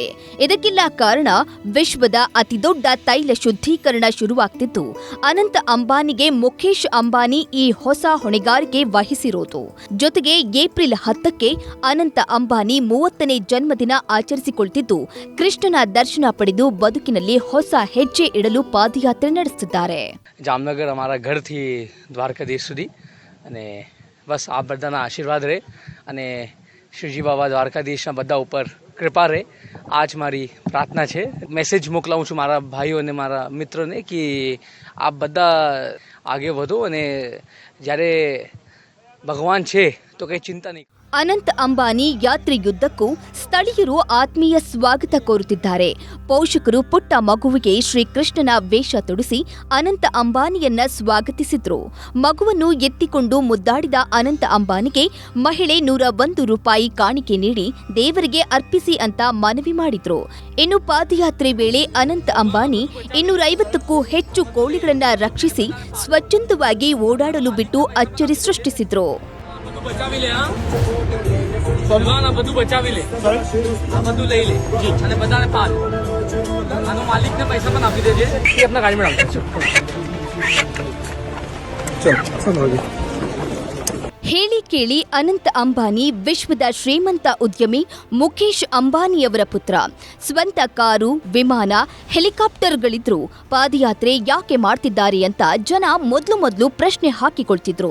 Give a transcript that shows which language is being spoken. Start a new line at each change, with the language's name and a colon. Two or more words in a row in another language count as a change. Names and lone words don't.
Kannada: ಇದಕ್ಕೆಲ್ಲ ಕಾರಣ ವಿಶ್ವದ ಅತಿದೊಡ್ಡ ತೈಲ ಶುದ್ಧೀಕರಣ ಶುರುವಾಗ್ತಿದ್ದು, ಅನಂತ ಅಂಬಾನಿಗೆ ಮುಖೇಶ್ ಅಂಬಾನಿ ಈ ಹೊಸ ಹೊಣೆಗಾರಿಕೆ ವಹಿಸಿರೋದು. ಜೊತೆಗೆ ಏಪ್ರಿಲ್ 10ಕ್ಕೆ ಅನಂತ ಅಂಬಾನಿ 30ನೇ ಜನ್ಮದಿನ ಆಚರಿಸಿಕೊಳ್ತಿದ್ದು, ಕೃಷ್ಣನ ದರ್ಶನ ಪಡೆದು ಬದುಕಿನಲ್ಲಿ ಹೊಸ ಹೆಜ್ಜೆ ಇಡಲು ಪಾದಯಾತ್ರೆ ನಡೆಸುತ್ತಿದ್ದಾರೆ.
Gujarati: જામનગર અમારા ઘરથી દ્વારકાધીશ સુધી અને બસ આ બધાના આશીર્વાદ રહે અને શ્રીજી બાબા દ્વારકાધીશના બધા ઉપર કૃપા રહે. આ જ મારી પ્રાર્થના છે. મેસેજ મોકલાવું છું મારા ભાઈઓ અને મારા મિત્રોને કે આપ બધા આગે વધો અને જ્યારે ભગવાન છે તો કંઈ ચિંતા નહીં.
Kannada: ಅನಂತ ಅಂಬಾನಿ ಯಾತ್ರೆಯುದ್ದಕ್ಕೂ ಸ್ಥಳೀಯರು ಆತ್ಮೀಯ ಸ್ವಾಗತ ಕೋರುತ್ತಿದ್ದಾರೆ. ಪೋಷಕರು ಪುಟ್ಟ ಮಗುವಿಗೆ ಶ್ರೀಕೃಷ್ಣನ ವೇಷ ತೊಡಿಸಿ ಅನಂತ ಅಂಬಾನಿಯನ್ನ ಸ್ವಾಗತಿಸಿದ್ರು. ಮಗುವನ್ನು ಎತ್ತಿಕೊಂಡು ಮುದ್ದಾಡಿದ ಅನಂತ ಅಂಬಾನಿಗೆ ಮಹಿಳೆ 101 ರೂಪಾಯಿ ಕಾಣಿಕೆ ನೀಡಿ ದೇವರಿಗೆ ಅರ್ಪಿಸಿ ಅಂತ ಮನವಿ ಮಾಡಿದ್ರು. ಇನ್ನು ಪಾದಯಾತ್ರೆ ವೇಳೆ ಅನಂತ ಅಂಬಾನಿ 250ಕ್ಕೂ ಹೆಚ್ಚು ಕೋಳಿಗಳನ್ನ ರಕ್ಷಿಸಿ ಸ್ವಚ್ಛಂದವಾಗಿ ಓಡಾಡಲು ಬಿಟ್ಟು ಅಚ್ಚರಿ ಸೃಷ್ಟಿಸಿದ್ರು.
Gujarati: બધું બચાવી લે, આ બધું લઈ લે અને બધાને પાલ. આનો માલિકને પૈસા પણ આપી દેજે. એ આપણા ગાડીમાં રાખજો.
Kannada: ಹೇಳಿ ಕೇಳಿ ಅನಂತ ಅಂಬಾನಿ ವಿಶ್ವದ ಶ್ರೀಮಂತ ಉದ್ಯಮಿ ಮುಖೇಶ್ ಅಂಬಾನಿಯವರ ಪುತ್ರ. ಸ್ವಂತ ಕಾರು, ವಿಮಾನ, ಹೆಲಿಕಾಪ್ಟರ್ಗಳಿದ್ರು ಪಾದಯಾತ್ರೆ ಯಾಕೆ ಮಾಡ್ತಿದ್ದಾರೆ ಅಂತ ಜನ ಮೊದಲು ಪ್ರಶ್ನೆ ಹಾಕಿಕೊಳ್ತಿದ್ರು.